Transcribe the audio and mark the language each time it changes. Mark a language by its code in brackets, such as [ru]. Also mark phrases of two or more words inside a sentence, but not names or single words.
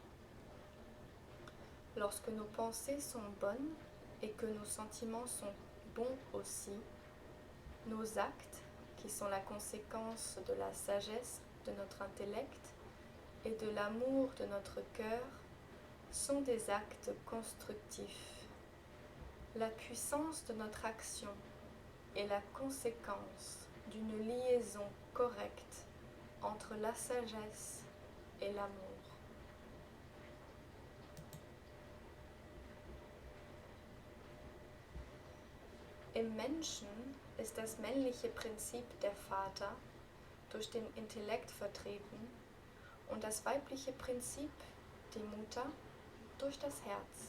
[fr] Lorsque nos pensées sont bonnes et que nos sentiments sont bons aussi, nos actes, qui sont la conséquence de la sagesse de notre intellect et de l'amour de notre cœur, sont des actes constructifs. La puissance de notre action est la conséquence d'une liaison correcte entre la sagesse et l'amour. [de] Im Menschen ist das männliche Prinzip der Vater durch den Intellekt vertreten und das weibliche Prinzip, die Mutter, durch das Herz.